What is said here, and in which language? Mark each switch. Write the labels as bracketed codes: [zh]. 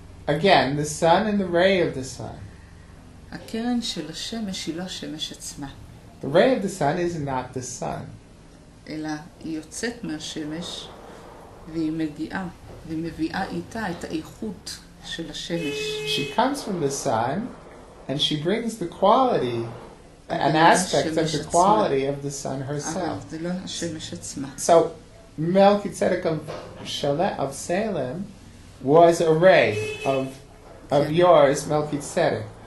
[en] again, the sun and the ray of the sun. [he] הקרן של השמש היא לא השמש עצמה, [en] The ray of the sun is not the sun. [he] אלא היא יוצאת מהשמש והיא מגיעה, והיא מביאה איתה את האיכות של השמש. [en] She comes from the sun and she brings the quality, an aspect of the quality of the sun [he] אבל [en] herself. [he] זה לא השמש עצמה. [en] So Melchizedek of Salem was a ray of yours, Melchizedek.